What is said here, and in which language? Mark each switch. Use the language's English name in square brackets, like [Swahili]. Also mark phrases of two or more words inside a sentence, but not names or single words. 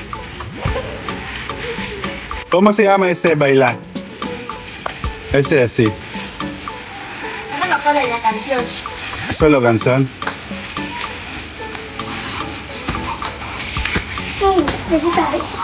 [Spanish] ¿Cómo se llama este bailar? Este así. [Filipino] Ano na pala yung canción? [Spanish] Solo canción. [Filipino] Sige tayo.